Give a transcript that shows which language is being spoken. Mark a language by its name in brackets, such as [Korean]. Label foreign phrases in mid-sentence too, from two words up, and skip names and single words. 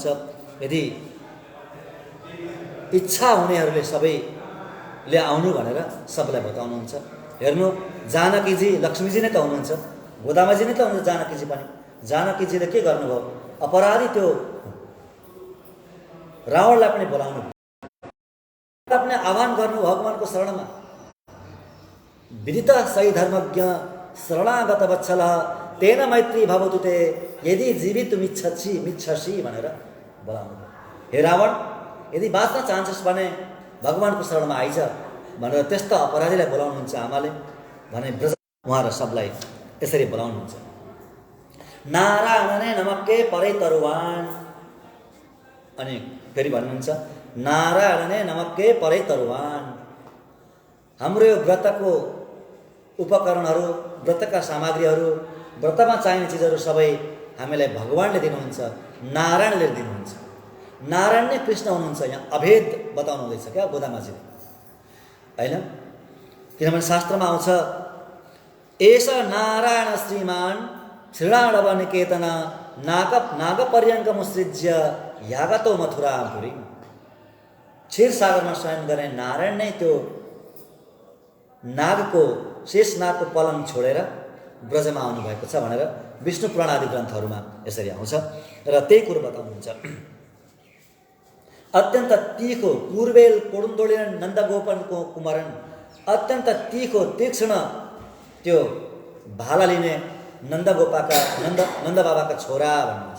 [Nepali] यदि इच्छा हुनेहरूले सबैले आउनु भनेर सबलाई बताउनुहुन्छ। हेर्नु, जानकीजी, लक्ष्मीजी नै त हुनुहुन्छ, गोदामाजी नै त हुनुहुन्छ, जानकीजी पनि। जानकीजीले के गर्नुभयो? अपराधी त्यो रावणलाई पनि बोलाउनु, आफ्नो आह्वान गर्नु भगवानको शरणमा। [Sanskrit] विदित सही धर्मज्ञ शरणागत वत्सल तेन मैत्री भवतु ते यदि जीवितुमिच्छसि [Nepali] भनेर बोलाउनु। हे रावण, यदि बाँच्न चाहन्छस् भने भगवानको शरणमा आइज भनेर त्यस्ता अपराधीलाई बोलाउनुहुन्छ आमाले भने ब्रज उहाँ र सबलाई यसरी बोलाउनुहुन्छ। [Tamil] நாராயணனே நமக்கே பறை தருவான்। [Nepali] अनि फेरि भन्नुहुन्छ, [Tamil] நாராயணனே நமக்கே பறை தருவான்। [Nepali] हाम्रो यो व्रतको उपकरणहरू, व्रतका सामग्रीहरू, व्रतमा चाहिने चिजहरू सबै हामीलाई भगवानले दिनुहुन्छ, नारायणले दिनुहुन्छ। नारायण नै कृष्ण हुनुहुन्छ। यहाँ अभेद बताउनु हुँदैछ क्या गोदामाजीले, होइन? किनभने शास्त्रमा आउँछ, [Sanskrit] एष नारायण श्रीमान श्रीणाडव निकेतन नागपर्यङ्कमुत्सृज्य यागतो मथुरापुरी। [Nepali] क्षीरसागरमा शयन गर्ने नारायण नै त्यो नागको, शेष नागको पलङ छोडेर ब्रजमा आउनुभएको छ भनेर विष्णु पुराण आदि ग्रन्थहरूमा यसरी आउँछ र त्यही कुरो बताउनुहुन्छ। अत्यन्त तीखो [Tamil] கூர்வேல் கொடுந்தொழிலன் நந்தகோபன் குமரன், [Nepali] अत्यन्त तीखो तीक्ष्ण त्यो भाला लिने नन्द बाबाका छोरा भन्नुहुन्छ।